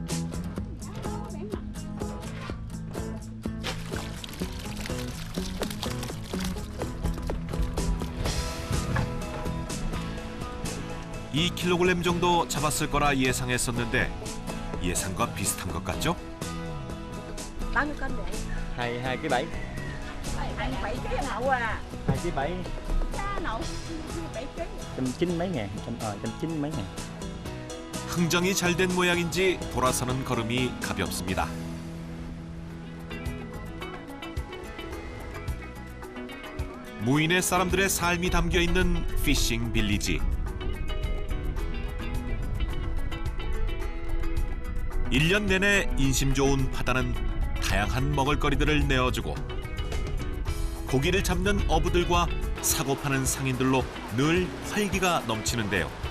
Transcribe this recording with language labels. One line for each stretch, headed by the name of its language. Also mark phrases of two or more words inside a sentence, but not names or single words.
Korean: (2kg) 정도 잡았을 거라 예상했었는데 예상과 비슷한 것 같죠?
Vietnamese: Bao nhiêu cân vậy? 2,7 kg. 27 kg hậu à. 2,7 kg. Xa nậu 7 kg. 190 mấy ngàn, 190 mấy ngàn.
Korean: 흥정이 잘 된 모양인지 돌아서는 걸음이 가볍습니다. 무인의 사람들의 삶이 담겨 있는 피싱 빌리지. 1년 내내 인심 좋은 바다는 다양한 먹을거리들을 내어주고 고기를 잡는 어부들과 사고 파는 상인들로 늘 활기가 넘치는데요.